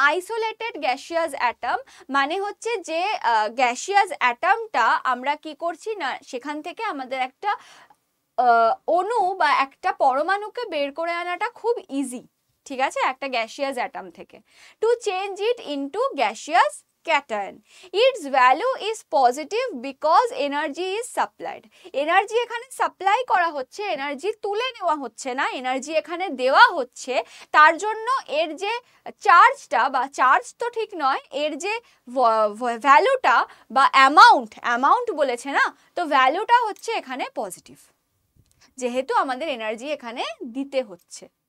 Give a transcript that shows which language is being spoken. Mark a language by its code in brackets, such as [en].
[en] Isolated gaseous atom [bn] মানে হচ্ছে যে গ্যাসিয়াস অ্যাটমটা আমরা কি করছি না, সেখান থেকে আমাদের একটা অণু বা একটা পরমাণুকে বের করে আনাটা খুব ইজি, ঠিক আছে, একটা গ্যাসিয়াস অ্যাটম থেকে, [en] To change it into gaseous cation. Its value is positive because energy is supplied. [bn] Energy এখানে সাপ্লাই করা হচ্ছে, এনার্জি তুলে নেওয়া হচ্ছে না, এনার্জি এখানে দেওয়া হচ্ছে, তার জন্য এর যে চার্জটা, বা চার্জ তো ঠিক নয়, এর যে ভ্যালুটা বা অ্যামাউন্ট বলেছে না, তো ভ্যালুটা হচ্ছে এখানে পজিটিভ, যেহেতু আমাদের এনার্জি এখানে দিতে হচ্ছে।